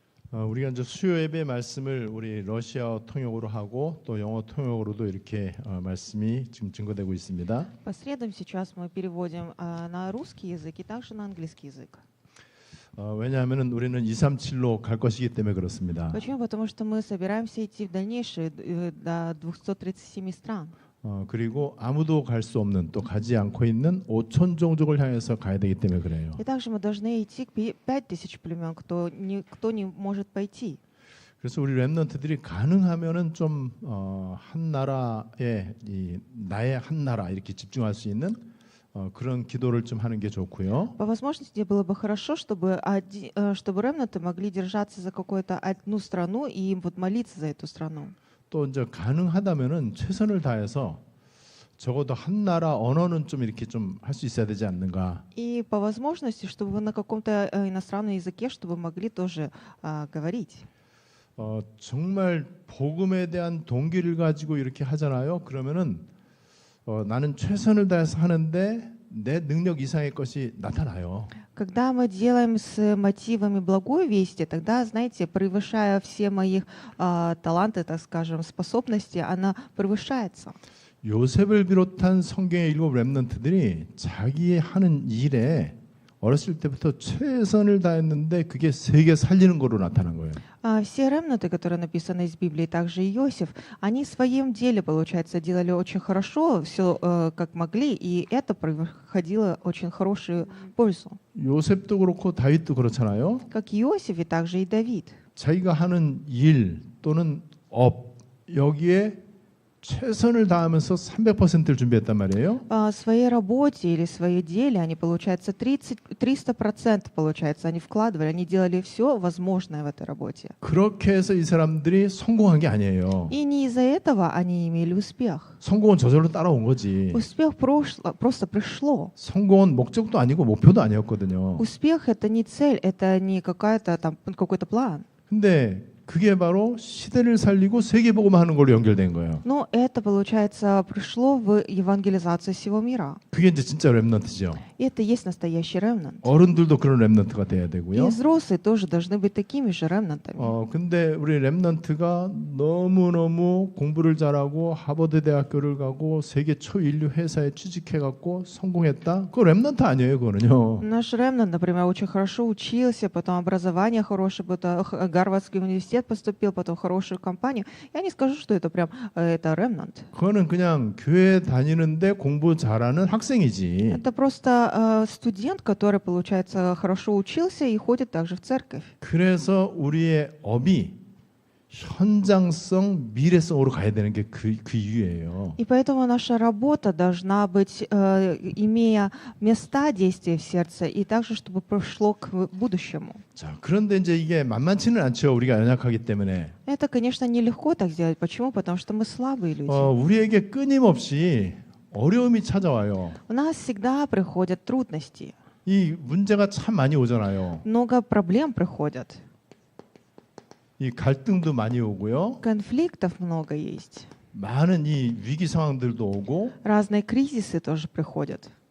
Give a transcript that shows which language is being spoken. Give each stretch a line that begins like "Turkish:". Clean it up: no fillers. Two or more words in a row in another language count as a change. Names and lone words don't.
Korean: 우리가 이제 수요 예배 말씀을 우리 러시아어 통역으로 하고 또 영어 통역으로도 이렇게 말씀이 지금 증거되고 있습니다.
Russian: По средам сейчас мы переводим на русский язык и также на английский язык.
Korean: 왜냐하면 우리는 237로 갈 것이기 때문에 그렇습니다.
Russian: Почему? Потому что мы собираемся идти в дальнейшие до 237 стран.
Korean: 그리고 아무도 갈 수 없는 또 가지 않고 있는 5천 종족을 향해서 가야 되기 때문에 그래요.
Russian: И также мы должны идти к 5000 племен, кто не может пойти.
Korean: 그래서 우리 렘넌트들이 가능하면은 좀 한 나라에 나의 한 나라 이렇게 집중할 수 있는 그런 기도를 좀 하는 게 좋고요.
Russian: По возможности было бы хорошо, чтобы ремнанты могли держаться за какую-то одну страну и вот молиться за эту страну.
Korean: 또 이제 가능하다면은 최선을 다해서 적어도 한 나라 언어는 좀 이렇게 좀 할 수 있어야 되지 않는가.
Russian: И по возможности, чтобы вы на каком-то иностранном языке, чтобы могли тоже говорить.
Korean: 정말 복음에 대한 동기를 가지고 이렇게 하잖아요. 그러면은 나는 최선을 다해서 하는데 내 능력 이상의 것이 나타나요.
Russian: Когда мы делаем с мотивами благой вести, тогда, знаете, превышая все мои таланты, так скажем, способности, она превышается.
Korean: 요셉을 비롯한 성경의 7 렘넌트들이 자기의 하는 일에 어렸을 때부터 최선을 다했는데 그게 세계 살리는 거로 나타난 거예요.
Russian: Все ремнанты, которые написаны из Библии, также и Иосиф, они в своем деле, получается, делали очень хорошо, все как могли, и это происходило очень хорошую пользу.
Korean: 요셉도 그렇고 다윗도 그렇잖아요.
Russian: Как Иосиф и также и Давид.
Korean: 자기가 하는 일 또는 업 여기에 최선을 다하면서 300%를 준비했단 말이에요.
Russian: В своей работе или в своей деле они, получается, 300%, получается, они вкладывали, они делали все возможное в этой работе.
Korean: 그렇게 해서 이 사람들이 성공한 게 아니에요.
Russian: И не из-за этого они имели успех.
Korean: 성공은 저절로 따라온 거지.
Russian: Успех просто пришло.
Korean: 성공은 목적도 아니고 목표도 아니었거든요.
Russian: Успех — это не цель, это не какой-то план.
Korean: 근데 그게 바로 시대를 살리고 세계복음화 하는 걸로 연결된 거예요.
Russian: Но это, получается, пришло в евангелизацию всего мира.
Korean: 그게 이제 진짜 렘넌트죠.
Russian: И это есть настоящий ремнант.
Korean: 어른들도 그런 렘넌트가 돼야
Russian: И
Korean: 되고요.
Russian: взрослые тоже должны быть такими же ремнантами.
Korean: 근데 우리 렘넌트가 너무너무 공부를 잘하고 하버드 대학교를 가고 세계 초인류 회사에 취직해갖고 성공했다? 그거 렘넌트 아니에요, 그거는요.
Russian: Наш ремнант, например, очень хорошо учился, потом образование хорошее, потом Гарвардский университет поступил, потом в хорошую компанию. Я не скажу, что это прям это ремнант.
Korean: 그거는 그냥 교회 다니는데 공부 잘하는 학생이지.
Russian: Это просто студент, который, получается, хорошо учился и ходит также в церковь.
Korean: 그래서 우리의 업이 현장성, 미래성으로 가야 되는 게 그 이유예요.
Russian: И поэтому наша работа должна быть, имея места действия в сердце, и также, чтобы пришло к будущему.
Korean: 자, 그런데 이제 이게 만만치는 않죠. 우리가 연약하기 때문에.
Russian: Это, конечно, нелегко так сделать. Почему? Потому что мы слабые люди.
Korean: 우리에게 끊임없이 어려움이 찾아와요.
Russian: У нас всегда приходят трудности.
Korean: 이 문제가 참 많이 오잖아요.
Russian: Много проблем приходят.
Korean: 이 갈등도 많이 오고요.
Russian: Конфликтов много есть.
Korean: 많은 이 위기 상황들도 오고.
Russian: Разные кризисы тоже приходят.